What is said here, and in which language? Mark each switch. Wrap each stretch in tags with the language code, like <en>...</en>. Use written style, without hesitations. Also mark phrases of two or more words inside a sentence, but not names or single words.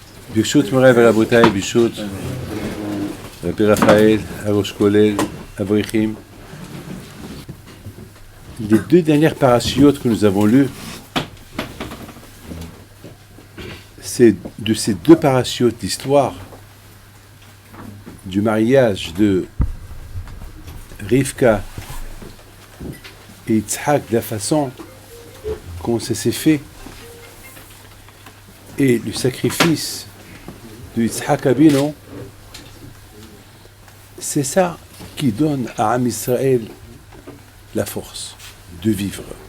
<he>ברשות מוריי ורבותיי, ברשות רבי רפאל, הראש כולל, אברכים.</he> <fr>Les deux dernières parachiotes que nous avons lues, c'est de ces deux parachiotes l'histoire du mariage de Rivka et Yitzhak, de la façon comment ça s'est fait, et le sacrifice de Yitzhak Abino, c'est ça qui donne à Am Israël la force de vivre.</fr>